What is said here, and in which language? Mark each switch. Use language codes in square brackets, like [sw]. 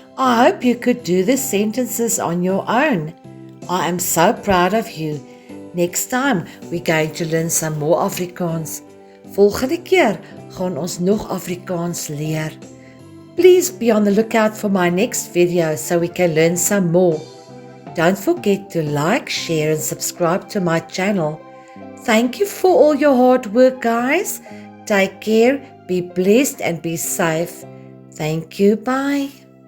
[en] I hope you could do the sentences on your own. I am so proud of you. Next time, we're going to learn some more Afrikaans. [af] Volgende keer gaan ons nog Afrikaans leer. [en] Please be on the lookout for my next video so we can learn some more. Don't forget to like, share and subscribe to my channel. Thank you for all your hard work, guys. Take care, be blessed and be safe. Thank you, bye.